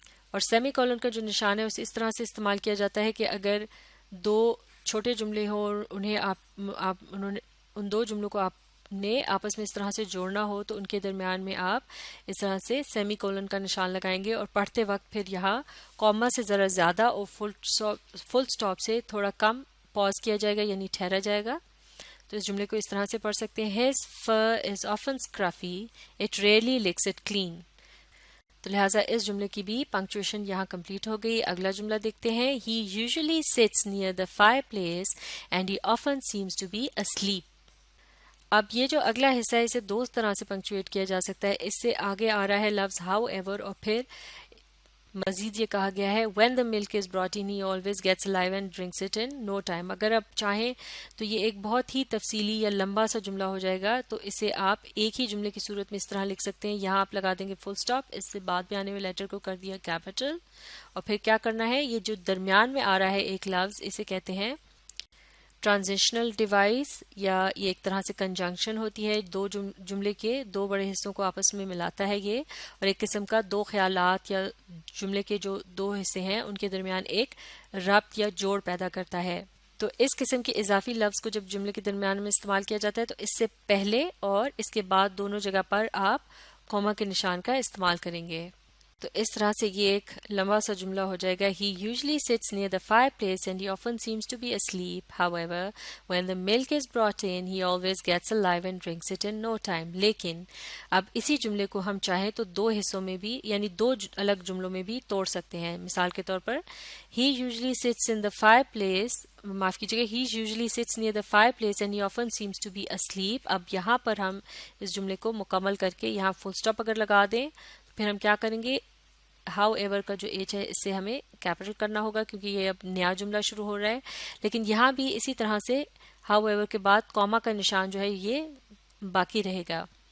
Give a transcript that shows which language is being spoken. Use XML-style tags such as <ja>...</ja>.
<ur>اور semi colon کا جو نشان ہے اسے اس طرح سے استعمال کیا جاتا ہے کہ اگر دو چھوٹے جملے ہوں اور انہوں نے ان دو جملوں کو آپ نے آپس میں اس طرح سے جوڑنا ہو تو ان کے درمیان میں آپ اس طرح سے سیمی کولن کا نشان لگائیں گے اور پڑھتے وقت پھر یہاں کوما سے ذرا زیادہ اور فل سٹاپ سے تھوڑا کم پاز کیا جائے گا، یعنی ٹھہرا جائے گا. تو اس جملے کو اس طرح سے پڑھ سکتے ہیں</ur> <en>his fur is often scruffy, it rarely licks it clean.</en> <ur>تو لہٰذا اس جملے کی بھی پنکچویشن یہاں کمپلیٹ ہو گئی. اگلا جملہ دیکھتے ہیں.</ur> <en>He usually sits near the fireplace and he often seems to be asleep.</en> <ur>اب یہ جو اگلا حصہ ہے اسے دو طرح سے پنکچویٹ کیا جا سکتا ہے. اس سے آگے آ رہا ہے لفظ however اور پھر مزید یہ کہا گیا ہے</ur> <en>when the milk is brought in he always gets alive and drinks it in no time.</en> <ur>اگر آپ چاہیں تو یہ ایک بہت ہی تفصیلی یا لمبا سا جملہ ہو جائے گا، تو اسے آپ ایک ہی جملے کی صورت میں اس طرح لکھ سکتے ہیں. یہاں آپ لگا دیں گے فل سٹاپ، اس سے بعد میں آنے والے لیٹر کو کر دیا کیپٹل، اور پھر کیا کرنا ہے، یہ جو درمیان میں آ رہا ہے ایک لفظ اسے کہتے ہیں ٹرانزیشنل ڈیوائس، یا یہ ایک طرح سے کنجنکشن ہوتی ہے، دو جملے کے دو بڑے حصوں کو آپس میں ملاتا ہے یہ، اور ایک قسم کا دو خیالات یا جملے کے جو دو حصے ہیں ان کے درمیان ایک ربط یا جوڑ پیدا کرتا ہے. تو اس قسم کے اضافی لفظ کو جب جملے کے درمیان میں استعمال کیا جاتا ہے تو اس سے پہلے اور اس کے بعد دونوں جگہ پر آپ کوما کے نشان کا استعمال کریں گے. تو اس طرح سے یہ ایک لمبا سا جملہ ہو جائے گا.</ur> <en>He usually sits near the fireplace and he often seems to be asleep. However, when the milk is brought in, he always gets alive and drinks it in no time.</en> <ur>لیکن اب اسی جملے کو ہم چاہیں تو دو حصوں میں بھی، یعنی دو الگ جملوں میں بھی توڑ سکتے ہیں. مثال کے طور پر</ur> <en>He usually sits in the fireplace،</en> <ur>معاف کیجیے گا،</ur> <en>He usually sits near the fireplace and he often seems to be asleep.</en> <ur>اب یہاں پر ہم اس جملے کو مکمل کر کے یہاں فل سٹاپ اگر لگا دیں پھر ہم کیا کریں گے، ہاؤ ایور کا جو ایچ ہے اس سے ہمیں کیپٹل کرنا ہوگا کیونکہ یہ اب نیا جملہ شروع ہو رہا ہے. لیکن یہاں بھی اسی طرح سے ہاؤ ایور کے بعد کوما کا نشان جو ہے یہ باقی رہے گا.</ur>